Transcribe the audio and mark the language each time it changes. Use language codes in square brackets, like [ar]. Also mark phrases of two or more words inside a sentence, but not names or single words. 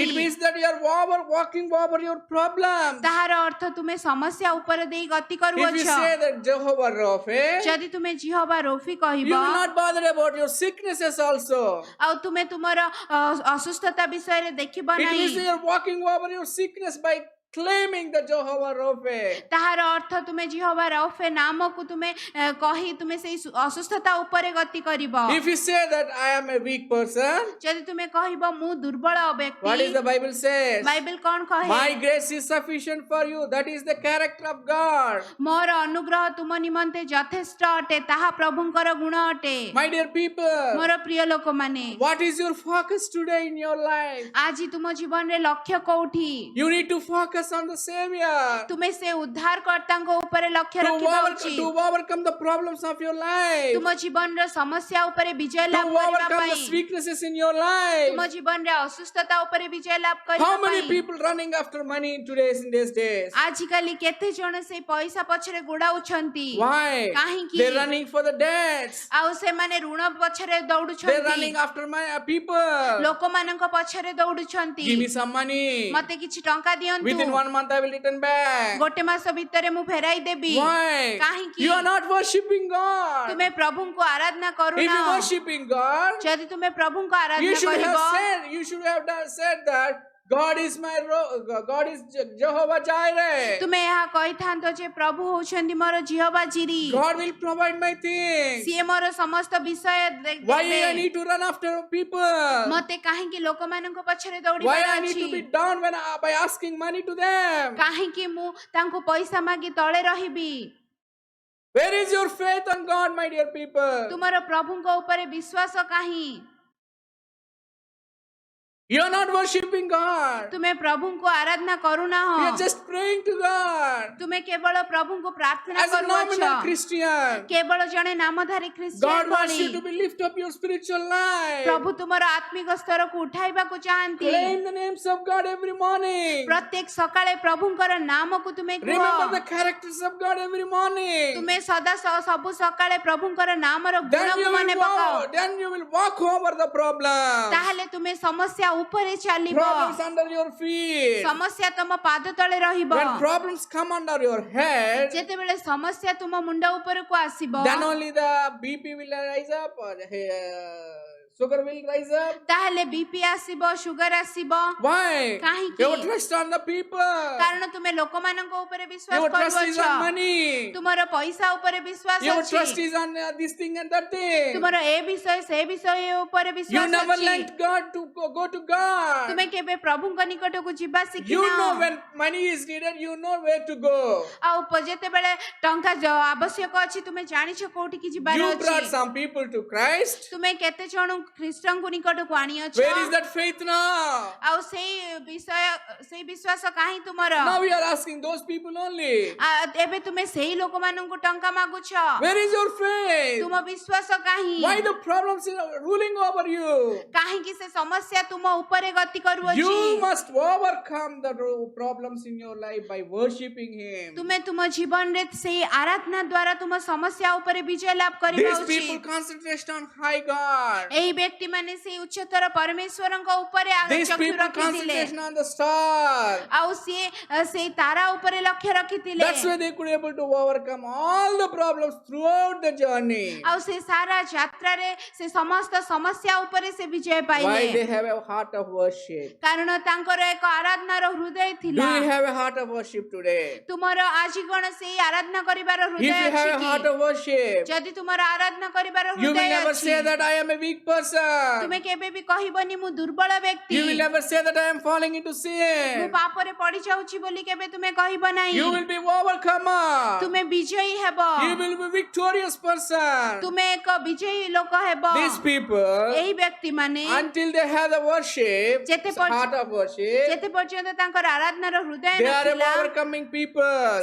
[en] It means that you are walking over your problems. [or] ତାହାର ଅର୍ଥ ତୁମେ ସମସ୍ୟା ଉପରେ ଦେଇ ଗତି [en] If you [or] କରୁଅଛ [en] say that Jehovah Rapha, [or] ଯଦି ତୁମେ ଜିହୋବା ରୋଫି କହିବ [en] you will not bother about your sicknesses also. [or] ଆଉ ତୁମେ ତୁମର ଅସୁସ୍ଥତା ବିଷୟରେ ଦେଖିବ [en] It [or] ନାହିଁ [en] means you are walking over your sickness by claiming the Jehovah Rapha. [or] ତାହାର ଅର୍ଥ ତୁମେ ଜିହୋବା ରୋଫେ ନାମକୁ ତୁମେ କହି ତୁମେ ସେଇ ଅସୁସ୍ଥତା ଉପରେ ଗତି କରିବ [en] If you say that I am a weak person, [or] ଯଦି ତୁମେ କହିବ ମୁଁ ଦୁର୍ବଳ [en] what [or] ବ୍ୟକ୍ତି [en] is the Bible says? [or] ବାଇବେଲ କଣ କହେ [en] My grace is sufficient for you. That is the character of God. [or] ମୋର ଅନୁଗ୍ରହ ତୁମ ନିମନ୍ତେ ଯଥେଷ୍ଟ ଅଟେ ତାହା ପ୍ରଭୁଙ୍କର ଗୁଣ ଅଟେ [en] My dear people, [or] ମୋର ପ୍ରିୟ ଲୋକମାନେ [en] what is your focus today in your life? [or] ଆଜି ତୁମ ଜୀବନରେ ଲକ୍ଷ୍ୟ କୋଉଠି [en] You need to focus on the Savior. [or] ତୁମେ ସେ ଉଦ୍ଧାରକର୍ତ୍ତାଙ୍କ ଉପରେ ଲକ୍ଷ୍ୟ ରଖିବା ଉଚିତ [en] To overcome the problems of your life. [or] ତୁମ ଜୀବନର ସମସ୍ୟା ଉପରେ ବିଜୟ [en] To [or] ଲାଭ କରିବା [en] overcome [or] ପାଇଁ [en] the weaknesses in your [or] ତୁମ [en] life. [or] ଜୀବନରେ ଅସୁସ୍ଥତା ଉପରେ ବିଜୟ ଲାଭ କରିବା [en] How many [or] ପାଇଁ [en] people running after money in these days? [or] ଆଜିକାଲି କେତେ ଜଣ ସେଇ ପଇସା ପଛରେ ଗୋଡାଉଛନ୍ତି [en] Why? [or] କାହିଁକି? [en] They're running for the debts. [or] ଆଉ ସେମାନେ ଋଣ ପଛରେ [en] They're [or] ଦୌଡୁଛନ୍ତି [en] running after my people. [or] ଲୋକମାନଙ୍କ ପଛରେ ଦୌଡୁଛନ୍ତି [en] Give me some money. [or] ମତେ କିଛି ଟଙ୍କା ଦିଅନ୍ତୁ [en] Within 1 month I will return back. [or] ଗୋଟେ ମାସ ଭିତରେ ମୁଁ ଫେରାଇ ଦେବି [en] Why? [or] କାହିଁକି? [en] You are not worshiping God. [or] ତୁମେ ପ୍ରଭୁଙ୍କୁ ଆରାଧନା [en] If [or] କରୁନା [en] you worshiping God, [or] ଯଦି ତୁମେ ପ୍ରଭୁଙ୍କୁ [en] you [or] ଆରାଧନା [en] should [or] କରିବ [en] have said that God is God is Jehovah Jireh. [or] ତୁମେ ଏହା କହିଥାନ୍ତ ଯେ ପ୍ରଭୁ ହଉଛନ୍ତି ମୋର ଜିହୋବା ଜିରି [en] God will provide my things. [or] ସିଏ ମୋର ସମସ୍ତ ବିଷୟ [en] Why [or] ଦେବେ [en] I need to run after people? [or] ମତେ କାହିଁକି ଲୋକମାନଙ୍କ ପଛରେ [en] Why [or] ଦୌଡ଼ିବାର [en] I need [or] ଅଛି [en] to be down by asking money to them? [or] କାହିଁକି ମୁଁ ତାଙ୍କୁ ପଇସା ମାଗି ତଳେ ରହିବି [en] Where is your faith on God, my dear people? [or] ତୁମର ପ୍ରଭୁଙ୍କ ଉପରେ ବିଶ୍ୱାସ କାହିଁ [en] You are not worshiping God. [or] ତୁମେ ପ୍ରଭୁଙ୍କୁ ଆରାଧନା କରୁନାହ [en] You are just praying to God. [or] ତୁମେ କେବଳ ପ୍ରଭୁଙ୍କୁ ପ୍ରାର୍ଥନା [en] As a nominal [or] କରୁଅଛ [en] Christian, [or] କେବଳ ଜଣେ ନାମଧାରୀ [en] God [or] ଖ୍ରୀଷ୍ଟିଆନ [en] wants [or] ଭଳି [en] you to lift up your spiritual life. [or] ପ୍ରଭୁ ତୁମର ଆତ୍ମିକ ସ୍ତରକୁ ଉଠାଇବାକୁ ଚାହାନ୍ତି [en] Claim the names of God every morning. [or] ପ୍ରତ୍ୟେକ ସକାଳେ ପ୍ରଭୁଙ୍କର ନାମକୁ ତୁମେ କୁହ [en] Remember the characters of God every morning. [or] ତୁମେ ସଦା ସବୁ ସକାଳେ ପ୍ରଭୁଙ୍କର ନାମର ଗୁଣକୁ ମନେ ପକାଅ [en] Then you will walk over the problem. [or] ତାହେଲେ ତୁମେ ସମସ୍ୟା ଉପରେ ଚାଲିବ [en] Problems under your feet. [or] ସମସ୍ୟା ତମ ପାଦ ତଳେ ରହିବ [en] When problems come under your head, [or] ଯେତେବେଳେ ସମସ୍ୟା ତୁମ ମୁଣ୍ଡ ଉପରକୁ ଆସିବ [en] then only the BP will rise up or sugar will rise up. [or] ତାହେଲେ ବିପି ଆସିବ ସୁଗର ଆସିବ [en] Why? [or] କାହିଁକି? [en] Your trust on the people. [or] କାରଣ ତୁମେ ଲୋକମାନଙ୍କ ଉପରେ ବିଶ୍ୱାସ [en] Your trust is [or] କରୁଅଛ [en] on money. [or] ତୁମର ପଇସା ଉପରେ ବିଶ୍ୱାସ [en] Your [or] ଅଛି [en] trust is on this thing and that thing. [or] ତୁମର ଏ ବିଷୟ ସେ ବିଷୟ ଉପରେ [en] You [or] ବିଶ୍ୱାସ [en] never [or] ଅଛି [en] let God to go to God. [or] ତୁମେ କେବେ ପ୍ରଭୁଙ୍କ ନିକଟକୁ ଯିବା [en] You [or] ଶିଖିନ [en] know when money is needed, you know where to go. [or] ଆଉ ଯେତେବେଳେ ଟଙ୍କା ଆବଶ୍ୟକ ଅଛି ତୁମେ ଜାଣିଛ କୋଉଠିକି ଯିବାର [en] You brought [or] ଅଛି [en] some people to Christ. [or] ତୁମେ କେତେ ଜଣ ଖ୍ରୀଷ୍ଟଙ୍କୁ ନିକଟକୁ ଆଣିଅଛ [en] Where is that faith now? [or] ଆଉ ସେଇ ବିଶ୍ୱାସ କାହିଁ ତୁମର [en] Now we are asking those people only. [or] ଏବେ ତୁମେ ସେଇ ଲୋକମାନଙ୍କୁ ଟଙ୍କା ମାଗୁଛ [en] Where is your faith? [or] ତୁମ ବିଶ୍ୱାସ କାହିଁ [en] Why the problems are ruling over you? [or] କାହିଁକି ସେ ସମସ୍ୟା ତୁମ ଉପରେ ଗତି କରୁଅଛି [en] You must overcome the problems in your life by worshiping Him. [or] ତୁମେ ତୁମ ଜୀବନରେ ସେଇ ଆରାଧନା ଦ୍ୱାରା ତୁମ ସମସ୍ୟା ଉପରେ ବିଜୟ ଲାଭ କରିବା [en] These people [or] ଉଚିତ [en] concentrate on high God. [or] ଏହି ବ୍ୟକ୍ତି ମାନେ ସେଇ ଉଚ୍ଚତର ପରମେଶ୍ୱରଙ୍କ ଉପରେ [en] These [or] ଚକ୍ଷୁ [en] people [or] ରଖିଥିଲେ [en] concentration on the star. [or] ଆଉ ସିଏ ସେଇ ତାରା ଉପରେ ଲକ୍ଷ୍ୟ ରଖିଥିଲେ [en] That's why they could able to overcome all the problems throughout the journey. [or] ଆଉ ସେ ସାରା ଯାତ୍ରାରେ ସେ ସମସ୍ତ ସମସ୍ୟା ଉପରେ ସେ ବିଜୟ ପାଇଲେ [en] Why they have a heart of worship? [or] କାରଣ ତାଙ୍କର ଏକ ଆରାଧନାର ହୃଦୟ [en] Do [or] ଥିଲା [en] you have a heart of worship today? [or] ତୁମର ଆଜି କଣ ସେଇ ଆରାଧନା କରିବାର [en] If [or] ହୃଦୟ [en] you have [or] ଅଛି [en] a heart [or] କି [en] of worship, [or] ଯଦି ତୁମର ଆରାଧନା କରିବାର [en] you will [or] ହୃଦୟ [en] never [or] ଅଛି [en] say that I am a weak person. [or] ତୁମେ କେବେ ବି କହିବନି ମୁଁ ଦୁର୍ବଳ ବ୍ୟକ୍ତି [en] You will never say that I am falling into [or] ମୁଁ [en] sin. [or] ପାପରେ ପଡି ଯାଉଛି ବୋଲି କେବେ ତୁମେ କହିବ ନାହିଁ [en] You will be overcomer. [or] ତୁମେ ବିଜୟୀ ହେବ [en] You will be victorious person. [or] ତୁମେ ଏକ ବିଜୟୀ ଲୋକ ହେବ [en] These people, [or] ଏହି ବ୍ୟକ୍ତି ମାନେ [en] until they have the worship, [or] ଯେତେ ପର୍ଯ୍ୟ- [en] heart of worship, [or] ଯେତେ ପର୍ଯ୍ୟନ୍ତ ତାଙ୍କର ଆରାଧନାର ହୃଦୟ [en] they are [or] ନଥିଲା [en] overcoming people.